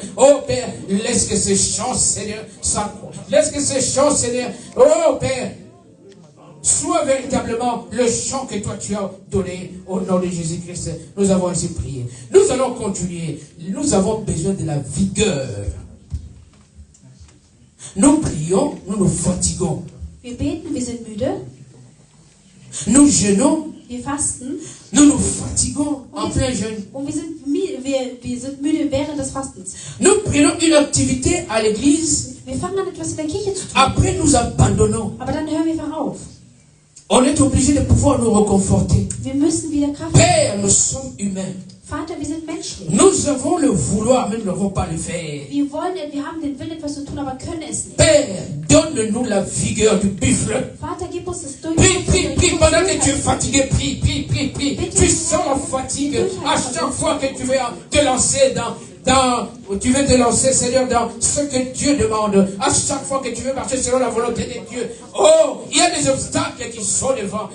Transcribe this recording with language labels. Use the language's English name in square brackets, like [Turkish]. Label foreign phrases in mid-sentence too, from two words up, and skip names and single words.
[French] Oh Père, laisse que ces chants, Seigneur, laisse que ces chants, Seigneur, oh Père, soit véritablement le chant que toi tu as donné au nom de Jésus-Christ. Nous avons ainsi prié. Nous allons continuer. Nous avons besoin de la vigueur. Nous prions, nous nous fatiguons. [German] Wir beten, wir sind müde. [French] Nous jeûnons. [German] Wir fasten. [French] Nous nous fatiguons en plein jeûne. [German] Und wir sind müde während des Fastens. [French] Nous prenons une activité à l'église. [German] Wir fangen an, etwas in der Kirche zu tun. [French] Après, nous abandonnons. [German] Aber dann hören wir einfach auf. [French] On est obligé de pouvoir nous reconforter. [German] Wir müssen wieder Kraft [French] Père, nous sommes humains. [German] Vater, wir sind menschlich. [French] Nous avons le vouloir, mais nous n'avons pas le faire. [German] Wir haben den Willen, etwas zu tun, aber können es nicht. [French] Père, donne-nous la vigueur du buffle. [German] Vater, gib uns das [French] Prie, pendant que tu es fatigué, prie. Tu sens la fatigue à chaque fois que tu veux te lancer tu veux te lancer, Seigneur, dans ce que Dieu demande. À chaque fois que tu veux marcher selon la volonté de Dieu. Oh, il y a des obstacles qui sont devant.